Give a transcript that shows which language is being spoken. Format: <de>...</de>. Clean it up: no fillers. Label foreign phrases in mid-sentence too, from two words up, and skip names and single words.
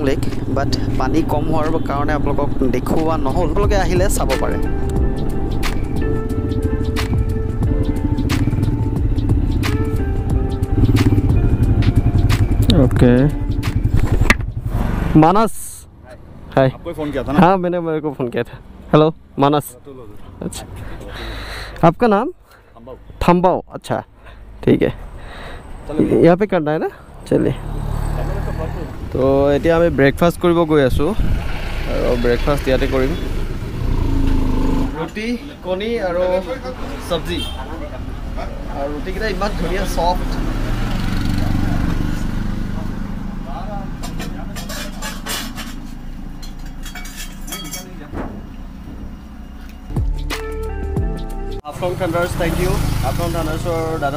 <as>লেক বাট পানী কম হোৱাৰ কাৰণে আপোনালোকক দেখুওৱা নহ'ল আপোনালোকে আহিলে চাব পাৰে ओके मानस हाय</as> <hi>आपको फ़ोन किया था ना हाँ मैंने मेरे को फ़ोन किया था हेलो मानस अच्छा आपका नाम थम्बाओ अच्छा ठीक है यहाँ पे करना है ना चलिए तो</hi> <as>এতিয়া আমি ব্ৰেকফাষ্ট কৰিব গৈ আছোঁ আৰু ব্ৰেকফাষ্ট ইয়াতে কৰিম ৰুটি কণী আৰু চব্জি আৰু ৰুটিকেইটা ইমান ধুনীয়া সফট হাফলং থাণ্ডাৰ্ছ</as> <en>thank you</en> <as>হাফলং থাণ্ডাৰ্ছৰ দাদা</as>